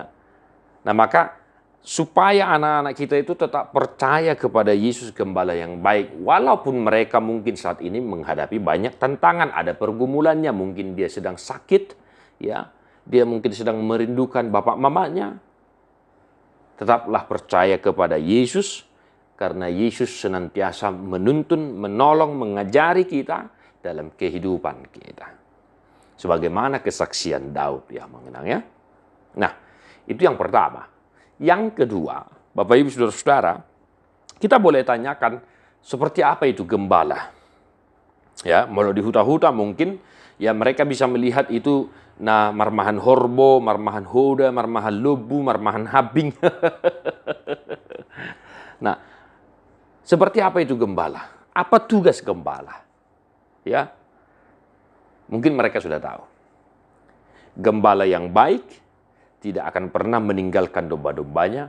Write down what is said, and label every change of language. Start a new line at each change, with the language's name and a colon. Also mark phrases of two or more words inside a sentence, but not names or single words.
Indonesian: Nah, maka supaya anak-anak kita itu tetap percaya kepada Yesus gembala yang baik, walaupun mereka mungkin saat ini menghadapi banyak tantangan, ada pergumulannya, mungkin dia sedang sakit, ya, dia mungkin sedang merindukan bapak mamanya, tetaplah percaya kepada Yesus, karena Yesus senantiasa menuntun, menolong, mengajari kita dalam kehidupan kita. Sebagaimana kesaksian Daud ya mengenangnya. Nah, itu yang pertama. Yang kedua, Bapak Ibu Saudara-saudara, kita boleh tanyakan seperti apa itu gembala. Ya, kalau di huta-huta mungkin ya mereka bisa melihat itu
Batak Toba: marmahan horbo, marmahan hoda, marmahan lobu, marmahan habing.
Indonesian: Nah, seperti apa itu gembala? Apa tugas gembala? Ya, mungkin mereka sudah tahu. Gembala yang baik tidak akan pernah meninggalkan domba-dombanya.